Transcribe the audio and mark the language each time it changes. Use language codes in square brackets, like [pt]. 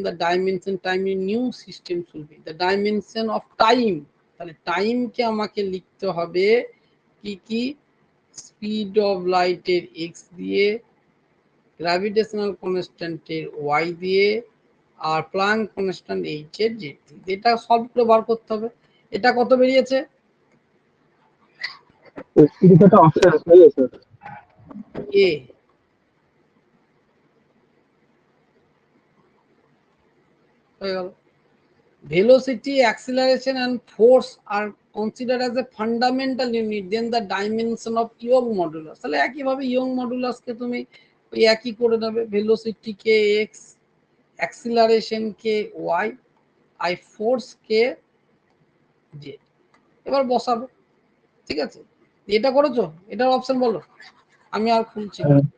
[en] The dimension time in new system should be the dimension of time. [bn] তাহলে time কে আমাকে লিখতে হবে কি কি, স্পিড অফ লাইট এর এক্স দিয়ে, গ্র্যাভিটেশনাল কনস্ট্যান্ট এর ওয়াই দিয়ে, আর প্লাঙ্ক কনস্ট্যান্ট এইচ এর জেড দিয়ে। এটা সলভ করে বার করতে হবে। এটা কত বেরিয়েছে? এটা অপশন সহি আছে স্যার। এ হয়ে গেল। [en] Velocity, acceleration and force are considered as a fundamental unit. Then the dimension of Young modulus. [bn] তাহলে একইভাবে Young modulus কে তুমি ওই একই করে নেবে, velocity কে x, acceleration কে y, আর force কে z। এবার বসাবে, ঠিক আছে? এটা করেছো? এটার অপশন বলো, আমি আর খুলছি না।